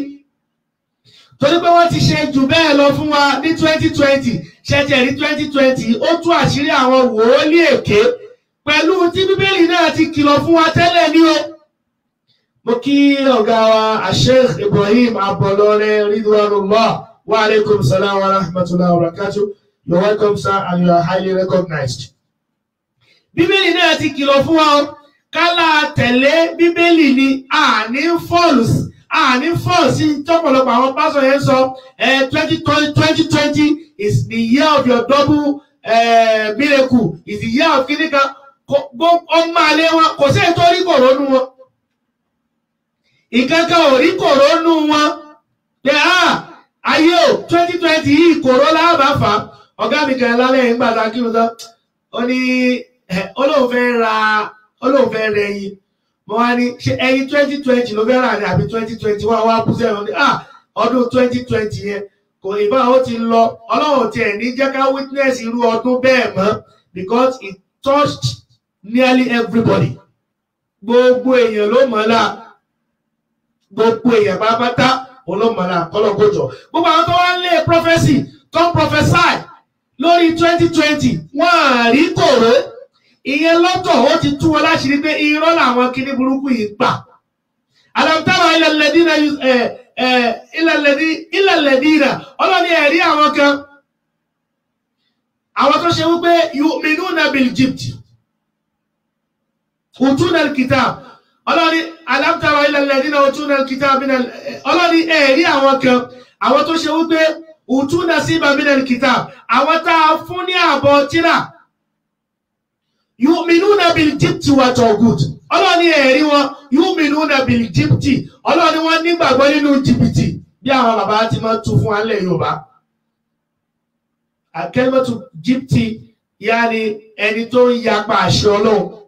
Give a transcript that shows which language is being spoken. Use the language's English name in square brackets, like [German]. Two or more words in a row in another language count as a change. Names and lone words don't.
[Yoruba] Torí pé wọ́n ti ṣe jù bẹ́ẹ̀ lọ fún wa ní 2020 ṣẹ̀ṣẹ̀ ní 2020 ó tú àṣírí àwọn wòólì èké pẹ̀lú tí Bíbélì náà ti kìlọ̀ fún wa tẹ́lẹ̀ ní o. Mo kí ọ̀gá wa Sheikh Ibrahim Abọ̀lọ́rẹ́ [Arabic] رضوان الله وعليكم السلام ورحمة الله وبركاته. [English] You're welcome sir and you are highly recognized. [Yoruba] Bíbélì náà ti kìlọ̀ fún wa o. Kálá tẹ̀lé Bíbélì ni àní fọ́ọ̀lù sí tọ́pọ̀lọpọ̀ àwọn pásọ̀ yẹn sọ 2020 [English] is the year of your double miracle, is the year of [Yoruba] kíníkan ọmọ àlẹ́ wọn kò sí ètò orí kòrónú wọn. Ìkankan ò rí kòrónú wọn pé ayé o 2020 yìí kòró láàbà fà ọ̀gá mi kan lálẹ́ ìgbà tá kí mo sọ ó ní olóhùn fẹ́ rẹ ẹyin mo wá ní ṣe ẹyin 2020 ló fẹ́ rà ní àbí 2021 wá bú sẹ́wọ̀n ní ọdún 2020 yẹn kò ìbá ó ti lọ ọlọ́run tiẹ̀ ní jẹ́ ká witness irú ọdún bẹ́ẹ̀ mọ́ [English] because it touched nearly everybody. [Yoruba] Gbogbo èèyàn ló mọ̀ọ́lá gbogbo èèyàn pátápátá olómọ̀ọ́lá kọ́lọ́kọ́jọ. Gbogbo àwọn tó wá ń lé prophecy tó ń prophesy lórí 2020 wọ́n á rí kòró ìyẹn lọ́tọ̀ ó ti tú wọn láṣìírí pé irọ́ làwọn kíní burúkú yìí pa. [Arabic] ألم تر إلى الذين [Yoruba] ọlọ́ni ẹ̀rí àwọn kan àwọn tó ṣe wípé [Arabic] يؤمنون بالجبت أوتوا الكتاب [Yoruba] ọlọ́ni [Arabic] ألم تر إلى الذين أوتوا الكتاب [Yoruba] ọlọ́ni ẹ̀rí àwọn kan àwọn tó ṣe wípé [Arabic] أوتوا نصيبا من الكتاب [Yoruba] àwọn tá a fún ní àbọ̀ tírà [Arabic] يؤمنون بالجبت والطاغوت [Yoruba] ọlọ́ni ẹ̀rí wọn [Arabic] يؤمنون بالجبت [Yoruba] ọlọ́ni wọn nígbàgbọ́ nínú jìbìtì bí àwọn bàbá ti máa tú fún alẹ́ Yorùbá. [Arabic] كلمة جبت [Yoruba] yáni ẹni tó ń yapa àṣẹ Ọlọ́run.